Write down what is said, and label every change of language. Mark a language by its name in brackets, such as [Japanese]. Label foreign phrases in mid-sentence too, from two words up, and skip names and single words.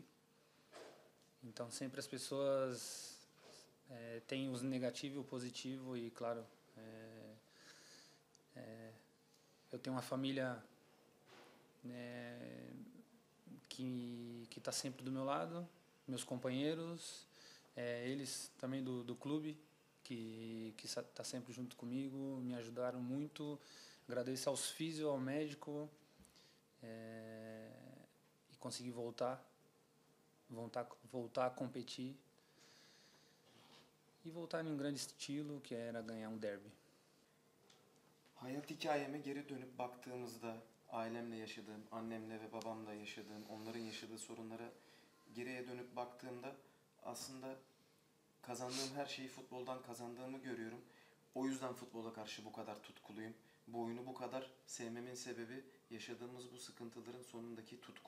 [Portuguese] Então, sempre as pessoas têm o negativo e o positivo, e claro, eu tenho uma família que está sempre do meu lado, meus companheiros, eles também do clube, que está sempre junto comigo, me ajudaram muito. Agradeço aos físicos, ao médico, e consegui voltar a competir e voltar em um grande estilo, que era ganhar um derby. [Turkish] Hayat hikayeme geri dönüp baktığımızda ailemle yaşadığım, annemle ve babamla yaşadığım, onların yaşadığı sorunlara geriye dönüp baktığımda aslında kazandığım her şeyi futboldan kazandığımı görüyorum. O yüzden futbola karşı bu kadar tutkuluyum. Bu oyunu bu kadar sevmemin sebebi yaşadığımız bu sıkıntıların sonundaki tutkum.